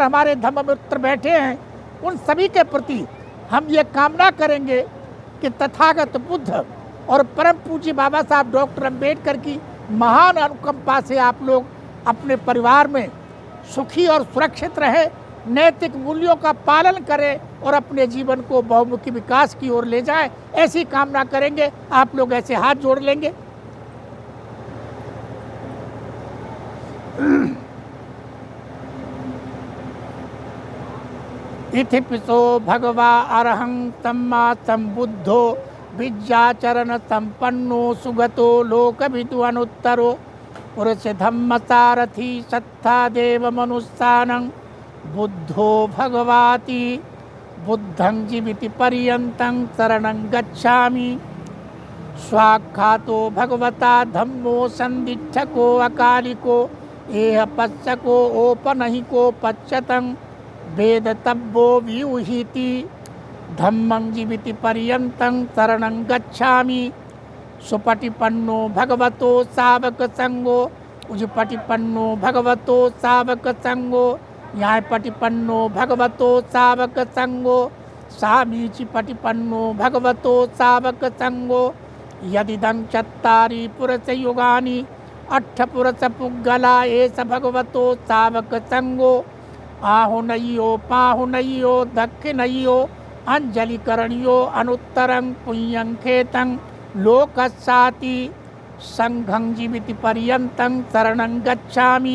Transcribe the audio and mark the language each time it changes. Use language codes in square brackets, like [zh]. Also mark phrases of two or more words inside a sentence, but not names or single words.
[hi] हमारे धम्म मित्र बैठे हैं उन सभी के प्रति हम ये कामना करेंगे कि तथागत बुद्ध और परम पूज्य बाबा साहब डॉक्टर अम्बेडकर की महान अनुकंपा से आप लोग अपने परिवार में सुखी और सुरक्षित रहे, नैतिक मूल्यों का पालन करें और अपने जीवन को बहुमुखी विकास की ओर ले जाएं, ऐसी कामना करेंगे। आप लोग ऐसे हाथ जोड़ लेंगे। [pi] इति पिसो भगवा अरहं सम्मा संबुद्धो विद्याचरण संपन्नो सुगतो लोकविदु अनुत्तरो पुरुष धम्म सारथी सत्ता देव मनुस्सानं बुद्धो भगवाति बुद्धं जीविति पर्यन्तं शरणं गच्छामि। स्वाख्यातो भगवता धम्मो संदिच्छको अकालिको एह पश्चको ओपनहिको पच्यतं वेदतब्बो व्यूहीति धम्मं जीविति पर्यन्तं शरणं गच्छामि। सुपटिपन्नो भगवतो सावक संगो उजपटिपन्नो भगवतो सावक संगो न्यायपटिपन्नो भगवतो सावक संगो सामीचि पटिपन्नो भगवतो सावक संगो यदिदं चत्तारि पुरुष युगानि अट्ठ पुरुष पुग्गला एष भगवतो सावक संगो आहुनयो पाहुनयो दक्षिणयो अंजलिकरणयो अनुत्तरं पुण्यं खेतं लोकस्साति संघं जीविति पर्यन्तं शरणं गच्छामि।